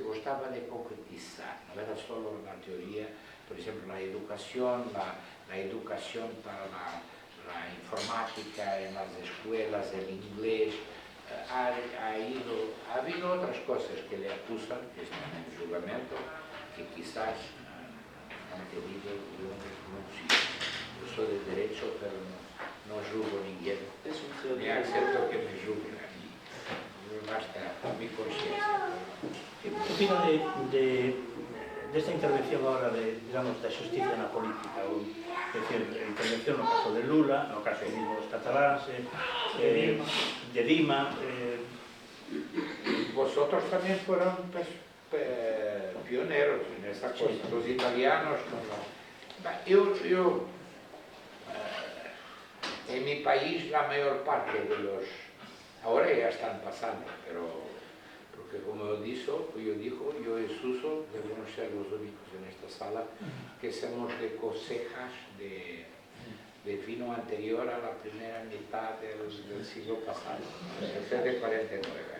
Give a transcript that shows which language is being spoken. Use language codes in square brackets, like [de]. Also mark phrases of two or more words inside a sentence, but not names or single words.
[es] gustaba de concretizar, no era solo la teoría, por ejemplo la educación para la informática en las escuelas, el inglés, ha habido otras cosas que le acusan, que están en el juramento, que quizás han tenido yo soy de derecho, pero no juzgo a ninguém, ni acepto que me juzguen a mí, basta mi conciencia. ¿Qué opina de esta intervención ahora digamos, [gl] da xusticia na política? É dicir, a intervención no caso de Lula, no caso dos cataláns, de Dima, [es] otros también fueron pues, pioneros en esa cosa, los italianos. En mi país la mayor parte de los, ahora ya están pasando, pero porque como yo digo, yo y Suso debemos ser los únicos en esta sala que somos de cosechas de vino anterior a la primera mitad del siglo pasado, desde de 49.